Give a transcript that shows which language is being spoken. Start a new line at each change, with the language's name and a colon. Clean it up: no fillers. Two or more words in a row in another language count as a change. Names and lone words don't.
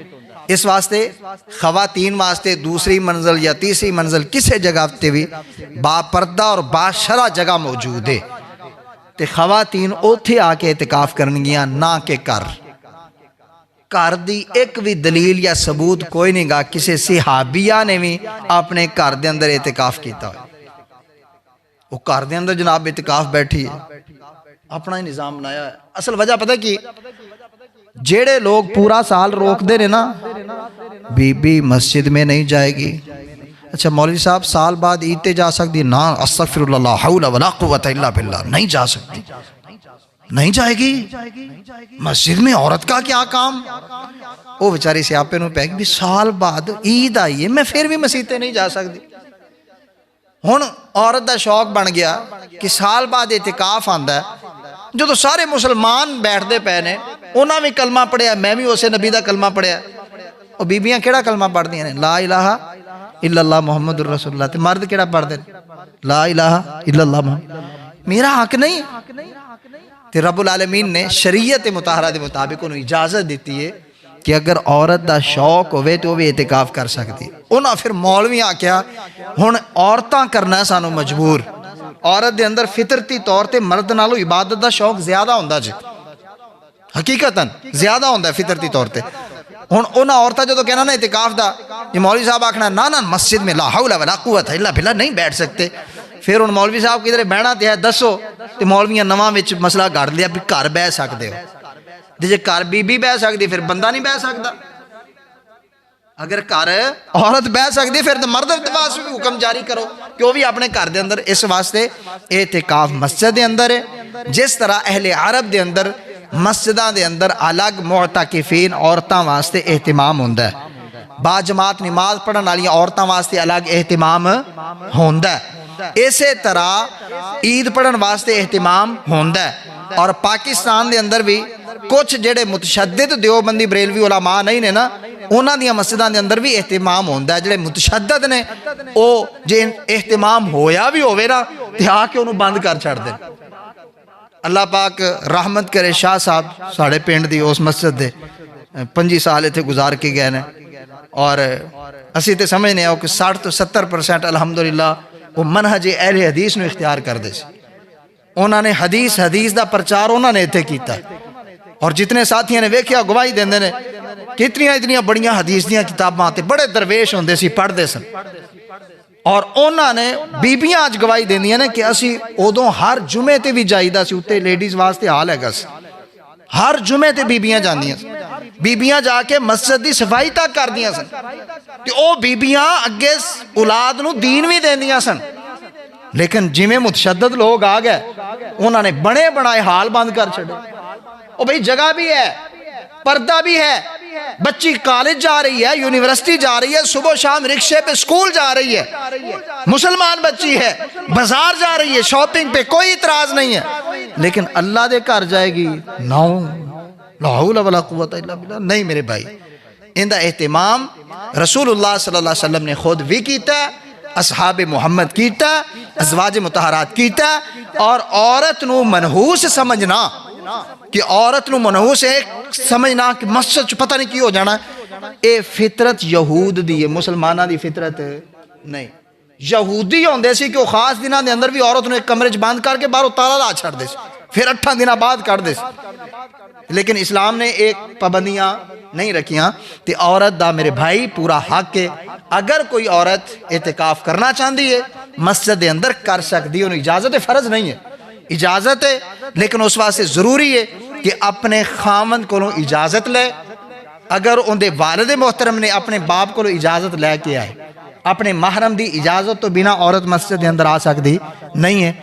Punjabi: اس واسطے خواتین واسطے دوسری منزل یا تیسری منزل کسے جگہ تے بھی با پردہ اور با شرع جگہ موجود ہے، تے خواتین اوتھے آ کے اعتکاف کرنگیاں نہ کہ گھر دی ایک بھی دلیل یا ثبوت کوئی نہیں گا کسی صحابیہ نے بھی اپنے گھر دے اندر اعتکاف کیتا ہے، وہ گھر دے اندر جناب اعتکاف بیٹھی ہے، اپنا ہی نظام بنایا ہے۔ اصل وجہ پتہ کی جیڑے لوگ پورا سال روک دے رہے نا بی بی مسجد میں نہیں جائے گی، اچھا مولوی صاحب سال بعد عید تے جا سکتی، نا
Arabic: استغفر اللہ لا حول ولا قوت الا باللہ،
Punjabi: نہیں جا سکتی، نہیں جائے گی مسجد میں، عورت کا کیا کام؟ وہ بیچاری سیاپے نو پیک بھی سال بعد عید آئی ہے میں پھر بھی مسجد تے نہیں جا سکتی۔ ہن عورت دا شوق بن گیا کہ سال بعد اعتکاف آندا ہے، جو تو سارے مسلمان بیٹھ دے پے نے، انہاں بھی کلمہ پڑھیا، میں بھی اسے نبی دا کلمہ پڑھیا، اور بیبیاں کیڑا کلمہ پڑھ دیاں نے؟
Arabic: لا الہ الا اللہ محمد الرسول اللہ،
Punjabi: تے مرد کیڑا پڑھ دے؟
Arabic: لا الہ الا اللہ محمد۔
Punjabi: میرا حق نہیں؟ تے رب العالمین نے شریعت مطہرہ دے مطابق انہوں اجازت دیتی ہے کہ اگر عورت دا شوق ہوئے تو وہ بھی اعتکاف کر سکتی۔ انہاں پھر مولوی آکیا ہن عورتاں کرنا سانو مجبور، عورت دے اندر فطرتی طور تے مرد نالو عبادت دا شوق زیادہ ہوندہ جی، حقیقتاً زیادہ ہوندہ ہے فطرتی طور تے۔ ہن انہاں عورتاں جو تو کہنا نا اعتکاف دا، یہ مولوی صاحب آکھنا نا مسجد میں
Arabic: لا حول ولا قوت الا باللہ
Punjabi: نہیں بیٹھ سکتے، پھر ان مولوی صاحب کدھر بہنا تے ہے دسو، تے مولویاں نواں وچ مسئلہ گھڑ لیا بھی گھر بہ سکتے ہو، جے گھر بی بی بہ سکتی پھر بندہ نہیں بہ سکتا، اگر گھر عورت بہ سکتی پھر تو مرد واسطے بھی حکم جاری کرو کہ وہ بھی اپنے گھر دے اندر۔ اس واسطے اعتکاف مسجد دے اندر ہے، جس طرح اہل عرب دے اندر مسجداں دے اندر الگ معتکفین عورتاں واسطے اہتمام ہوندہ ہے، با جماعت نماز پڑھن والیاں عورتاں واسطے الگ اہتمام ہوندہ ہے، اسی طرح عید پڑھن واسطے اہتمام ہوندہ ہے۔ اور پاکستان دے اندر بھی کچھ جڑے متشدد دیوبندی بریلوی علماء نہیں نے نا، انہاں دیاں مسجداں دے اندر بھی اہتمام ہوندہ ہے، جڑے متشدد نے او جے اہتمام ہویا بھی ہوئے نا تے آ کے انہوں بند کر چھڑ دیں۔ اللہ پاک رحمت کرے شاہ صاحب ساڑھے پینڈ دی اس مسجد دے 25 سال تھے گزار کے گئے نے، اور اسی تے سمجھنے ہو کہ 60 تو 70% الحمدللہ وہ منہج اہل حدیث نو اختیار کر دے سی، انہوں نے حدیث دا پرچار انہوں نے اتھے کیتا ہے، اور جتنے ساتھیاں نے ویکھیا گواہی دیندے نے کہ اتنیاں بڑیاں حدیث دیاں کتاباں تے بڑے درویش ہوندے سی پڑھ دے سن، اور انہوں نے بیبیاں آج گواہی دیندیاں نے کہ اسی ادوں ہر جمعے تے بھی جائیدہ سی، اتے لیڈیز واسطے حال ہے گا سی، ہر جمعے تے بیبیاں جاندیاں بیبیاں جا کے مسجد دی صفائی تک کر دیا سن کہ او بیبیاں اگے اولاد نو دین بھی دیندیاں سن. لیکن جویں متشدد لوگ آ گئے انہوں نے بنے بنائے حال بند کر چھڑے.
Urdu: او بھئی جگہ بھی ہے، پردہ بھی ہے، بچی کالج جا رہی ہے، یونیورسٹی جا رہی ہے، صبح شام رکشے پہ سکول جا رہی ہے، مسلمان بچی ہے، بازار جا رہی ہے، شاپنگ پہ کوئی اعتراض نہیں ہے.
Punjabi: لیکن اللہ دے گھر جائے گی
Arabic: لا حول ولا قوت الا باللہ.
Punjabi: نہیں میرے بھائی، ان دا اہتمام رسول اللہ
Arabic: صلی اللہ علیہ وسلم
Punjabi: نے خود بھی کیتا ہے، اصحاب محمد کیتا ہے، ازواج مطہرات کیتا ہے. اور عورت نو منحوس سمجھنا کہ عورت نو منحوس ایک سمجھنا کہ مسجد پتہ نہیں کی ہو جانا، اے فطرت یہود دی ہے، مسلمانہ دی فطرت نہیں. یہودی ہوندے سی کہ وہ خاص دنوں دے اندر بھی عورت نو ایک کمرے چ بند کر کے باہروں تالا لا چھڑ دے سی، پھر 8 دنوں بعد کر دے سی. لیکن اسلام نے ایک پابندیاں نہیں رکھیاں. تے عورت دا میرے بھائی پورا حق ہے، اگر کوئی عورت اعتکاف کرنا چاہتی ہے مسجد دے اندر کر سکتی ہے، انہوں اجازت ہے، فرض نہیں ہے، اجازت ہے.
Urdu: لیکن اس واسطے ضروری ہے کہ اپنے خامند کو اجازت لے.
Punjabi: اگر ان دے والد محترم نے اپنے باپ کو اجازت لے کے آئے، اپنے محرم دی اجازت تو بنا عورت مسجد دے اندر آ سکتی نہیں ہے.